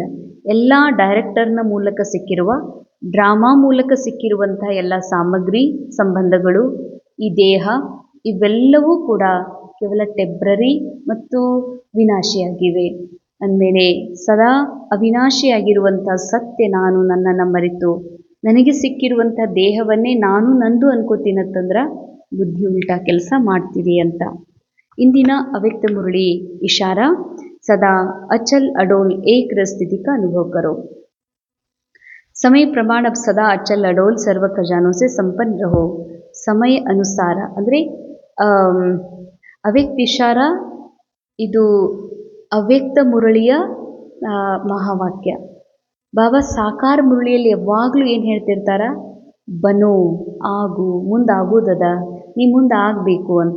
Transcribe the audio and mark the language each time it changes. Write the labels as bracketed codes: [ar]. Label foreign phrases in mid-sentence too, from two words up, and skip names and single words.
[kn] ಎಲ್ಲ ಡೈರೆಕ್ಟರ್ನ ಮೂಲಕ ಸಿಕ್ಕಿರುವ, ಡ್ರಾಮಾ ಮೂಲಕ ಸಿಕ್ಕಿರುವಂಥ ಎಲ್ಲ ಸಾಮಗ್ರಿ, ಸಂಬಂಧಗಳು, ಈ ದೇಹ ಇವೆಲ್ಲವೂ ಕೂಡ ಕೇವಲ ಟೆಂಪ್ರರಿ ಮತ್ತು ವಿನಾಶಿಯಾಗಿವೆ. ಅಂದಮೇಲೆ ಸದಾ ಅವಿನಾಶಿಯಾಗಿರುವಂಥ ಸತ್ಯ ನಾನು ನನ್ನನ್ನು ಮರೆತು ನನಗೆ ಸಿಕ್ಕಿರುವಂಥ ದೇಹವನ್ನೇ ನಾನು ನಂದು ಅನ್ಕೋತೀನಂತಂದ್ರೆ ಬುದ್ಧಿ ಉಲ್ಟಾ ಕೆಲಸ ಮಾಡ್ತೀರಿ ಅಂತ. ಇಂದಿನ ಅವ್ಯಕ್ತ ಮುರಳಿ [hi] इशारा सदा अचल अडोल एक रस स्थिति का अनुभव करो. समय प्रमाण अब सदा अचल अडोल सर्व खजानों से संपन्न रहो. [kn] ಸಮಯ ಅನುಸಾರ ಅಂದರೆ ಅವ್ಯಕ್ತ ಇಶಾರ ಇದು ಅವ್ಯಕ್ತ ಮುರಳಿಯ ಮಹಾವಾಕ್ಯ. ಬಾಬಾ ಸಾಕಾರ ಮುರಳಿಯಲ್ಲಿ ಯಾವಾಗಲೂ ಏನು ಹೇಳ್ತಿರ್ತಾರ, ಬನೋ ಆಗು, ಮುಂದಾಗೋದದ, ನೀ ಮುಂದೆ ಆಗಬೇಕು ಅಂತ.